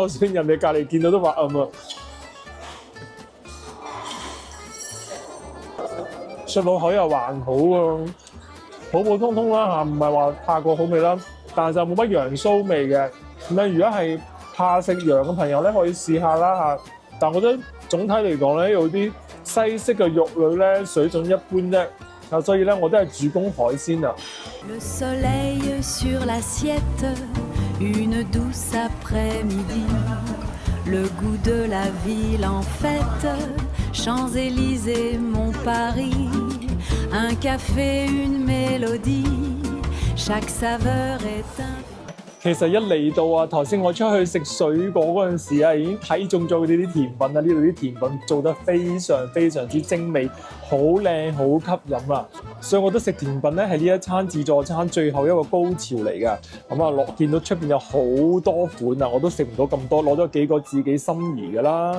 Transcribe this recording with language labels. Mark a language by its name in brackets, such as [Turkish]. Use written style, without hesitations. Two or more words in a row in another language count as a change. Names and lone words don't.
[Cantonese] 就算人哋隔離見到都話暗啊。食落口又還好啊，普普通通啦嚇，唔係話太過好味啦，但係就冇乜羊騷味嘅。咁咧，如果係怕食羊嘅朋友咧，可以試下啦嚇。但我覺得總體嚟講咧，有啲西式嘅肉類咧水準一般啫。啊，所以咧我都係主攻海鮮啊。 [French] Le soleil sur l'assiette, une douce après-midi, le goût de la ville en fête, Champs-Élysées, mon Paris, un café, une mélodie, chaque saveur est un。 [Cantonese] 其實一嚟到啊，頭先我出去食水果嗰陣時啊，已經睇中咗佢哋啲甜品啊！呢度啲甜品做得非常非常之精美，好靚，好吸引啊！所以我覺得食甜品咧係呢一餐自助餐最後一個高潮嚟㗎。咁啊，見到出邊有好多款啊，我都食唔到咁多，攞咗幾個自己心儀㗎啦。